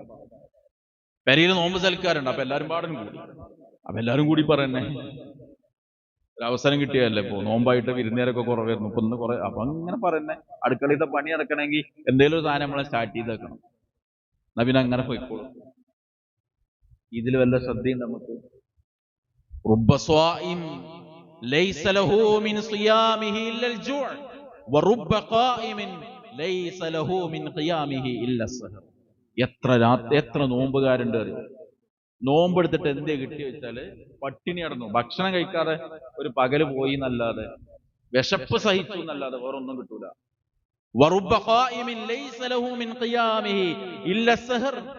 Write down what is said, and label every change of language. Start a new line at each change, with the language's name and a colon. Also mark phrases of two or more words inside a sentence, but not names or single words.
Malayalam: പെരയിൽ നോമ്പ് സൽക്കാരുണ്ട്, അപ്പൊ എല്ലാരും പാടും കൂടി, അപ്പൊ എല്ലാരും കൂടി പറയുന്നേ ഒരവസരം കിട്ടിയതല്ലേ. ഇപ്പൊ നോമ്പായിട്ട് വിരുന്നേരൊക്കെ കുറവായിരുന്നു, ഇപ്പൊ ഇന്ന് കുറെ. അപ്പൊ അങ്ങനെ പറയുന്നേ അടുക്കളയിലത്തെ പണി നടക്കണമെങ്കിൽ എന്തെങ്കിലും ഒരു സാധനം നമ്മളെ സ്റ്റാർട്ട് ചെയ്ത് വെക്കണം, എന്നാ പിന്നെ അങ്ങനെ പോയിക്കോളും. ഇതിൽ വല്ല ശ്രദ്ധയും നമുക്ക്.
Arabic: رب صائم ليس له من صيامه إلا الجوع ورب قائم ليس له من قيامه إلا السهر.
Malayalam: എത്ര നോമ്പുകാരുണ്ട് അറിയോ? നോമ്പെടുത്തിട്ട് എന്തേ കിട്ടി വെച്ചാല് പട്ടിണി കിടന്നു, ഭക്ഷണം കഴിക്കാതെ ഒരു പകല് പോയി എന്നല്ലാതെ, വിശപ്പ് സഹിച്ചു എന്നല്ലാതെ വേറൊന്നും കിട്ടൂല.
Arabic: ورب قائم ليس له من قيامه إلا السهر.